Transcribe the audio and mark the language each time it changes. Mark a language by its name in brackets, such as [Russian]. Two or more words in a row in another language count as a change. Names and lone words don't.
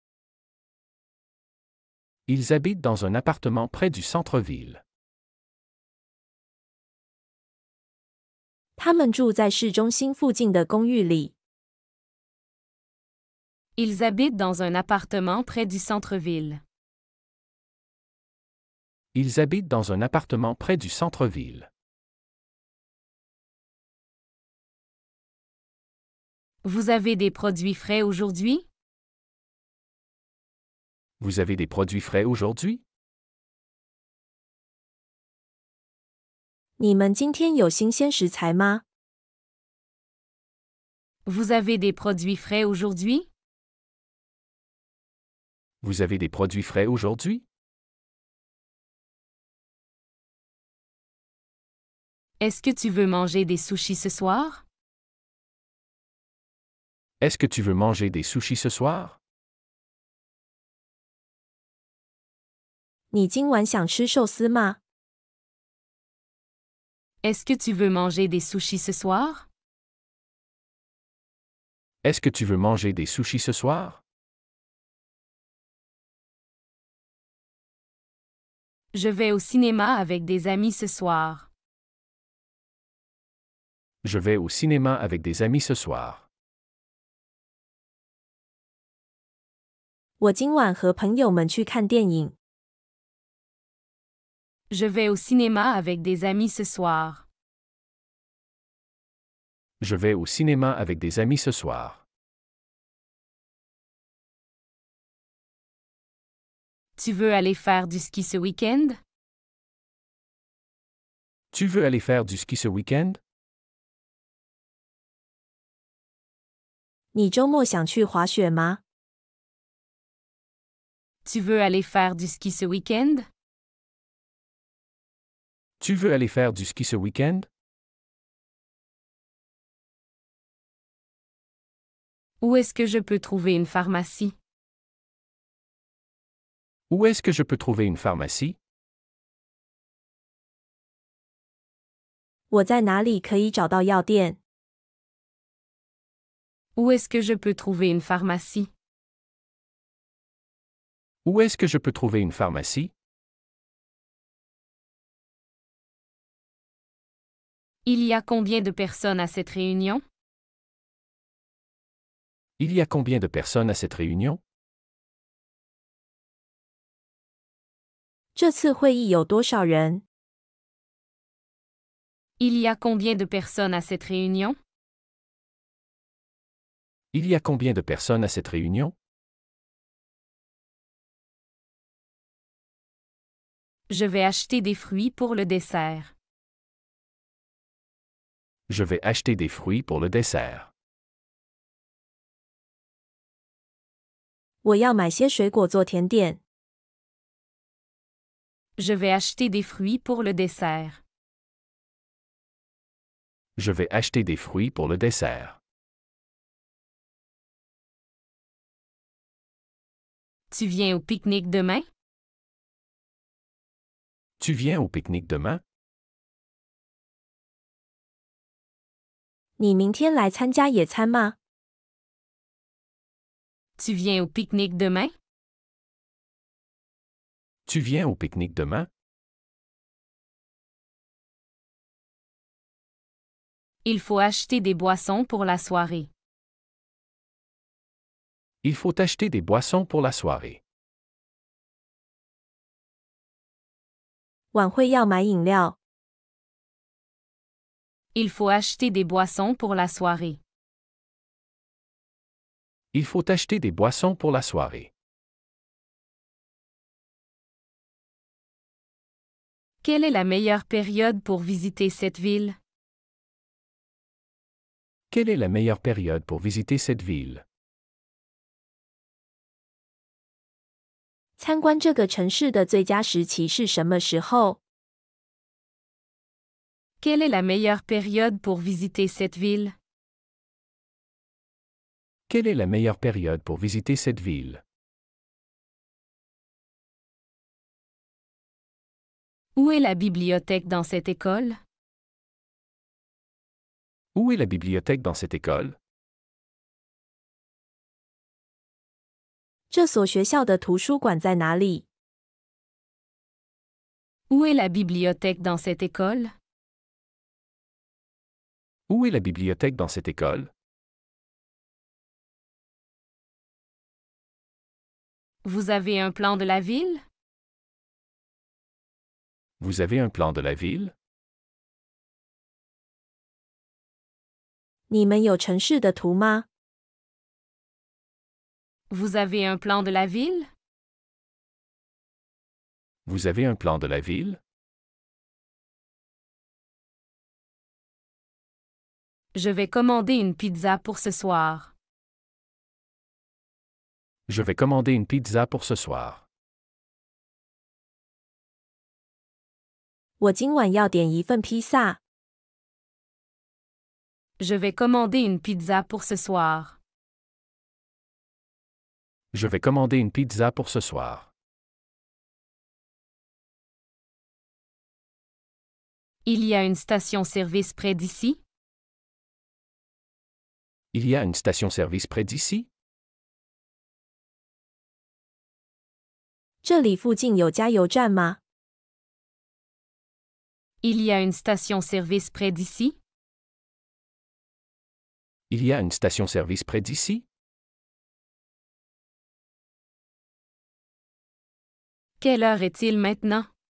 [French] Ils habitent dans un appartement près du centre-ville. [Chinese] 他们住在市中心附近的公寓里。 [French] Ils habitent dans un appartement près du centre-ville. Ils habitent dans un appartement près du centre-ville. Vous avez des produits frais aujourd'hui? Vous avez des produits frais aujourd'hui? [Chinese] 你们今天有新鲜食材吗？ [French] Vous avez des produits frais aujourd'hui? Vous avez des produits frais aujourd'hui? Est-ce que tu veux manger des sushis ce soir? Est-ce que tu veux manger des sushis ce soir? [Chinese] 你今晚想吃寿司吗？ [French] Est-ce que tu veux manger des sushis ce soir? Est-ce que tu veux manger des sushis ce soir? Je vais au cinéma avec des amis ce soir. Je vais au cinéma avec des amis ce soir. [Chinese] 我今晚和朋友们去看电影。 [French] Je vais au cinéma avec des amis ce soir. Je vais au cinéma avec des amis ce soir. Tu veux aller faire du ski ce week-end? Tu veux aller faire du ski ce week-end? [Chinese] 你周末想去滑雪吗？ [French] Tu veux aller faire du ski ce week-end? Tu veux aller faire du ski ce week-end? Où est-ce que je peux trouver une pharmacie? Où est-ce que je peux trouver une pharmacie? [Chinese] 我在哪里可以找到药店？ [French] Où Où est-ce que je peux trouver une pharmacie? Où est-ce que je peux trouver une pharmacie? Il y a combien de personnes à cette réunion? Il y a combien de personnes à cette réunion? [Chinese] 这次会议有多少人？ [French] Il y a combien de personnes à cette réunion? Il y a combien de personnes à cette réunion? Je vais acheter des fruits pour le dessert. Je vais acheter des fruits pour le dessert. [Chinese] 我要买些水果做甜点。 [French] Je vais acheter des fruits pour le dessert. Je vais acheter des fruits pour le dessert. Tu viens au pique-nique demain? Tu viens au pique-nique demain? [Chinese] 你明天来参加野餐吗？ [French] Tu viens au pique-nique demain? Tu viens au pique-nique demain? Il faut acheter des boissons pour la soirée. Il faut acheter des boissons pour la soirée. [Chinese] 晚会要买饮料。 [French] Il faut acheter des boissons pour la soirée. Il faut acheter des boissons pour la soirée. Quelle est la meilleure période pour visiter cette ville? Quelle est la meilleure période pour visiter cette ville? [Chinese] 参观这个城市的最佳时期是什么时候？ [French] Quelle est la meilleure période pour visiter cette ville? Quelle est la meilleure période pour visiter cette ville? Où est la bibliothèque dans cette école? Où est la bibliothèque dans cette école? [Chinese] 这所学校的图书馆在哪里？ [French] Où est la bibliothèque dans cette école? Où est la bibliothèque dans cette école? Vous avez un plan de la ville? Vous avez un plan de la ville? [Chinese] 你们有城市的图吗？ [French] Vous avez un plan de la ville? Vous avez un plan de la ville? Je vais commander une pizza pour ce soir. Je vais commander une pizza pour ce soir. [Chinese] 我今晚要点一份披萨。 [French] Je vais commander une pizza pour ce soir. Je vais commander une pizza pour ce soir. Il y a une station-service près d'ici? Il y a une station-service près d'ici? [Chinese] 这里附近有加油站吗？ [French] Il y a une station-service près d'ici? Il y a une station-service près d'ici? Quelle heure est-il maintenant?